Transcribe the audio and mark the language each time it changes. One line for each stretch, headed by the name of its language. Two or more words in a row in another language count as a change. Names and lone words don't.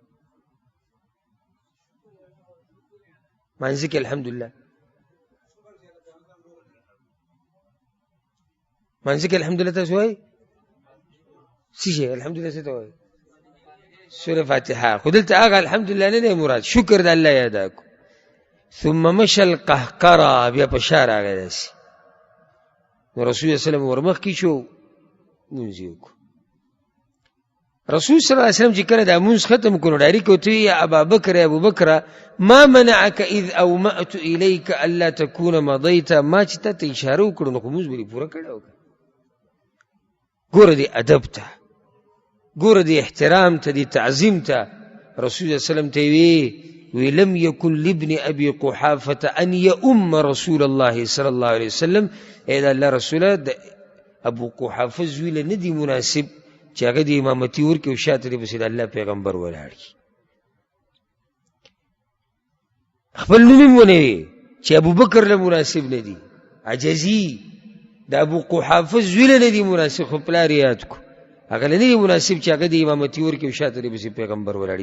Pashto: مانځه کې الحمدلله، مانځه کې الحمدلله تاسو وایي څه شی؟ الحمدلله څه ته وایي؟ سوره فاتحه. خو دلته هغه الحمدلله نه دی مراد، شکر د الله یې ادا کړو.
Arabic: ثم مشى القهقرة،
Pashto: بیا په شا راغی داسې. نو رسول الله
Arabic: صلی الله علیه وسلم
Pashto: ورمخکې شو، لمونځ یې وکړو. رسول
Arabic: صلی الله علیه وسلم
Pashto: چې کله دا مونځ ختم کړو ډایرکټ ورته وی
Arabic: یا ابو بکر ما منعك اذ اومأت اليك الا تكون مضيت،
Pashto: ما چې ته اشاره وکړو نو مونځ به پوره کړو. ګوره دې ادب ته، ګوره دې احترام ته، دې تعظیم ته. رسول الله
Arabic: صلی الله علیه وسلم
Pashto: ته وی
Arabic: لم يكن لابن ابي قحافه ان يؤم رسول الله صلی الله علیه وسلم،
Pashto: اې دا الله رسوله د ابو قحافه زوی له ندی مناسب چې هغه د امامتي ورکړي او شاته دې پسې د الله پیغمبر ولاړ کړي. خپل نوم یې ونه وي چې ابوبکر له مناسب نه دي، عجزي د ابو قحافه زوی له نه دي مناسب، خو پلار یې یاد کړو هغه له نه دي مناسب چې هغه د امامتي ورکړي او شاته دې پسې پیغمبر ولاړ.